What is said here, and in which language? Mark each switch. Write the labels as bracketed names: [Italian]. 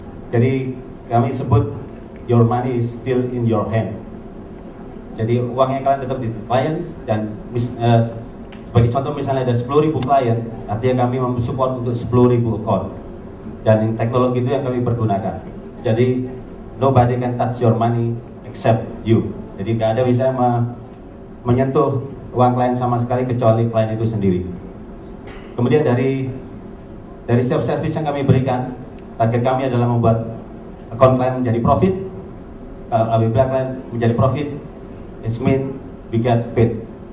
[Indonesian] Jadi kami sebut [English] your money is still in your hand. [Indonesian] Jadi uangnya kalian tetap di klien, dan sebagai contoh misalnya ada 10.000 klien, artinya kami mensupport untuk 10.000 account, dan teknologi itu yang kami pergunakan. Jadi [English] nobody can touch your money except you. [Indonesian] Jadi nggak ada bisa menyentuh uang klien sama sekali kecuali klien itu sendiri. Kemudian dari setiap service yang kami berikan, target kami adalah membuat akun klien menjadi profit. Kalau apabila klien menjadi profit, [English] it means we get paid.